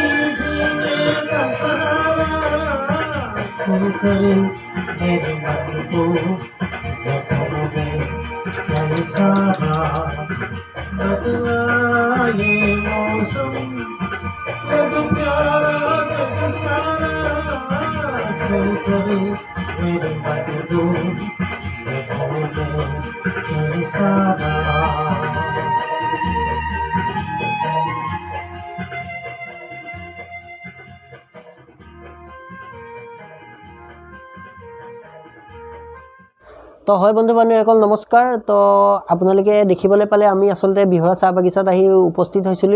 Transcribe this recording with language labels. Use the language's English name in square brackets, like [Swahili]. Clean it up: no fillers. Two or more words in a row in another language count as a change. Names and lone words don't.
[Hindi] जीने का सहारा छोड़कर मेरे मन को ढूंढे जग सारा बदला ये मौसम लग प्यारा जग सारा छोड़कर मेरे मन को ढूंढे जग सारा [Assamese] তো হয় বন্ধু বান্ধৱীসকল নমস্কাৰ। তো আপোনালোকে দেখিবলৈ পালে আমি আচলতে বিহৰা চাহ বাগিচাত আহি উপস্থিত হৈছিলোঁ।